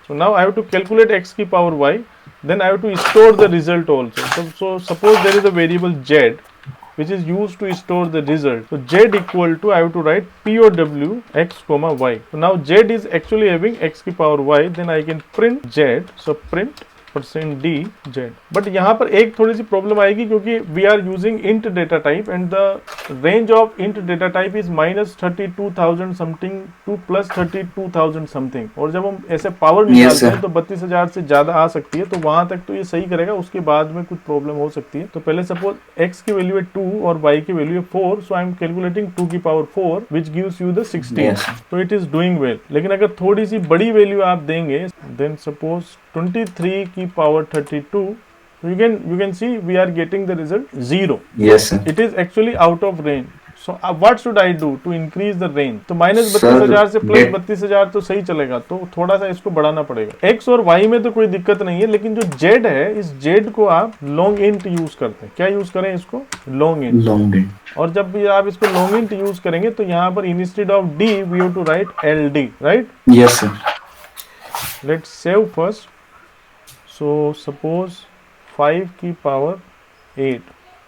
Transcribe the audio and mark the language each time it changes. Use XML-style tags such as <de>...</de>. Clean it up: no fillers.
<en>So now I have to calculate x की power y. Then I have to store the result also. So suppose there is a variable z which is used to store the result. So z equal to, I have to write POW x comma y. So now z is actually having x की power y, then I can print z. So print %d z.</en> <hi>But यहाँ पर एक थोड़ी सी problem आएगी क्योंकि</hi> <en>we are using int data type and the range of int data type is -32,000 something</en> <hi>to +32,000 something, और जब हम ऐसे पावर निकालते हैं तो 32,000 से ज्यादा आ सकती है, तो वहां तक तो ये सही करेगा, उसके बाद में कुछ प्रॉब्लम हो सकती है. तो पहले सपोज x की वैल्यू है 2 और y की वैल्यू है 4,</hi> <en>so I am calculating</en> <hi>2 की power 4</hi> <en>Which gives you the 16. तो it is doing well.</en> <hi>लेकिन अगर थोड़ी सी बड़ी वैल्यू आप देंगे,</hi> <en>Then suppose 23 की power 32, you can see we are getting the result 0. Yes sir. It is actually out of range. So what should I do to increase the range?</en> <hi>तो -32,000 से +32,000 तो सही चलेगा, तो थोड़ा सा इसको बढ़ाना पड़ेगा. x और y में तो कोई दिक्कत नहीं है, लेकिन जो z है, इस z को आप लॉन्ग इंट यूज करते हैं. क्या यूज करें इसको? Long int. और जब भी आप इसको लॉन्ग इंट यूज करेंगे तो यहाँ पर instead of d</hi> <en>we have to write ld, right? Yes sir. Let's save first. So suppose 5 की power 8.</en>